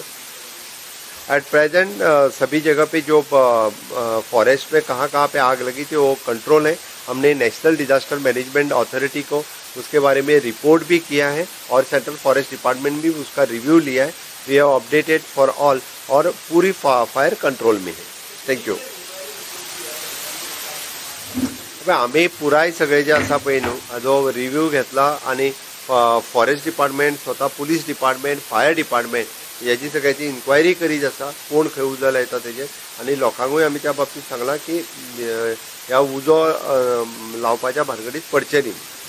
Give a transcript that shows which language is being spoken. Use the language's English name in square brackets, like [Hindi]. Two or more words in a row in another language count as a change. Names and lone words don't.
[English] at present [Hindi] सभी जगह पे जो फॉरेस्ट में कहाँ पे आग लगी थी वो कंट्रोल है। हमने नेशनल डिजास्टर मैनेजमेंट अथॉरिटी को उसके बारे में रिपोर्ट भी किया है और [English] central forest department [Hindi] भी उसका रिव्यू लिया है। [English] we have updated for all [Hindi] और पूरी [English] fire control [Hindi] में है। [English] thank you. [Konkani] आम्ही पुराय सगळे जे आसा पळय न्हू हाजो रिव्यू घेतला आणि [English] forest department [Konkani] स्वतः [English] police department fire department [Konkani] याची सगळ्याची इन्क्वायरी करीत आसा कोण खंय उजो लायता तेजेर आणि लोकांकूय आमी त्या बाबतीत सांगला की ह्या उजो लावपाच्या भानगडीत पडचे न्ही।